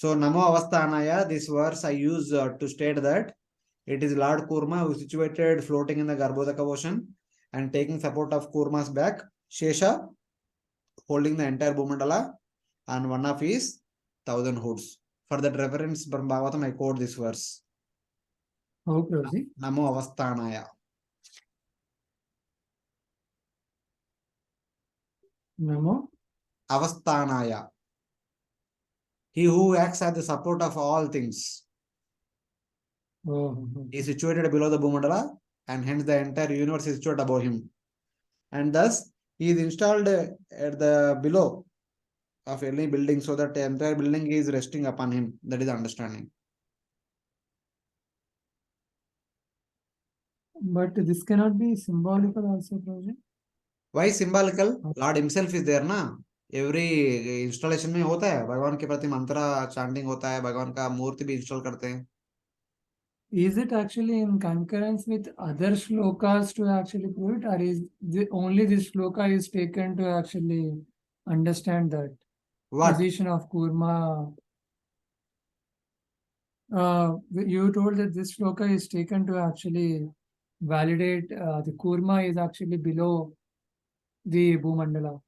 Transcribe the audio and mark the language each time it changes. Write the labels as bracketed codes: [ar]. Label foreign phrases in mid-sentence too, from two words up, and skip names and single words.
[sa] So Namo Avasthanaya, [en] this verse I use to state that it is Lord Kurma who is situated floating in the Garbhodaka ocean and taking support of Kurma's back, Shesha holding the entire Bhumandala and one of his 1,000 hoods. For that reference from Bhagavatam, I quote this verse. How, Prabhuji? [sa] Namo Avasthanaya. Namo. Avasthanaya. [en] He who acts as the support of all things Oh, is situated below the Bhumandala and hence the entire universe is situated above him. And thus he is installed at the below of any building so that the entire building is resting upon him. That is understanding. but this cannot be symbolical also, Prabhuji. Why symbolical? Lord himself is there ना. Every installation [hi] में होता है भगवान के प्रति मंत्रा chanting होता है भगवान का मूर्ति भी इंस्टॉल करते हैं. [en] Is it actually in concurrence with other shlokas to actually prove it, or is only this shloka is taken to actually understand that What? position of Kurma? You told that this shloka is taken to actually validate the Kurma is actually below the Bhumandala.